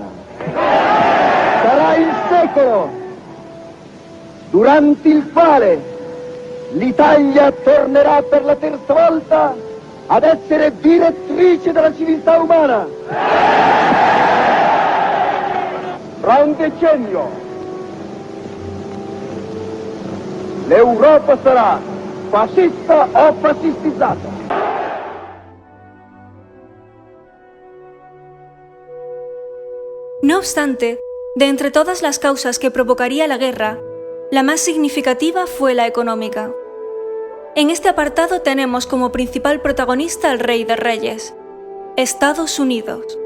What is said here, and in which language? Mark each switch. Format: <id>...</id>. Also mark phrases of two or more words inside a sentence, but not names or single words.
<it>Sarà il secolo durante il quale l'Italia tornerà per la terza volta ad essere direttrice della civiltà umana. Fra un decennio l'Europa sarà fascista o fascistizzata.</it> <es>No obstante, de entre todas las causas que provocaría la guerra, la más significativa fue la económica. En este apartado tenemos como principal protagonista al Rey de Reyes, Estados Unidos.</es>